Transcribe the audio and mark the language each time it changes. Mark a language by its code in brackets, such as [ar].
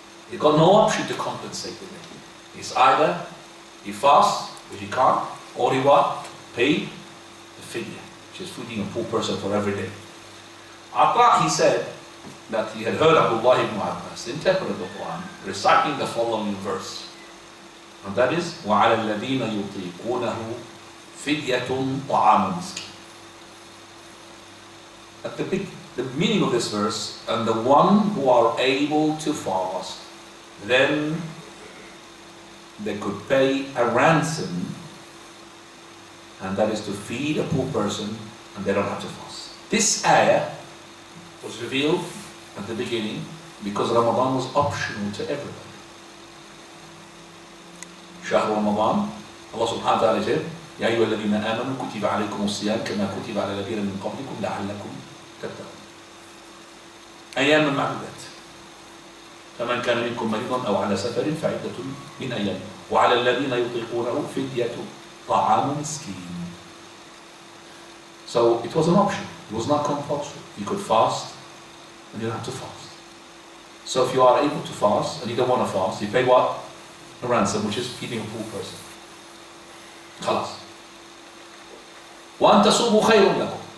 [en] He's got no option to compensate the day. It's either he fasts, which he can't, or he pay the fee, which is feeding a poor person for every day. After he said that he had heard Abdullah ibn Abbas interpret the Quran, reciting the following verse. And that is, [ar] وَعَلَى الَّذِينَ يُطِيقُونَهُ فِدْيَةٌ طَعَامٌ مِسْكِينٌ. [en] At the meaning of this verse, and the one who are able to fast, then they could pay a ransom, and that is to feed a poor person, and they don't have to fast. This ayah was revealed at the beginning because Ramadan was optional to everybody. [ar] شهر رمضان, [en] Allah subhanahu wa ta'ala said, [ar] يا أيها الذين آمنوا كتب عليكم الصيام كما كتب على الذين من قبلكم لعلكم تتقون. أيام معدودات. فمن كان منكم مريضا أو على سفر فعدة من أيام. وعلى الذين يطيقونه فدية طعام مسكين. [en] So it was an option. It was not compulsory. You could fast and you don't have to fast. So if you are able to fast and you don't want to fast, you pay what? A ransom, which is feeding a poor person. [ar] خلاص. وأن تصوموا خير لكم.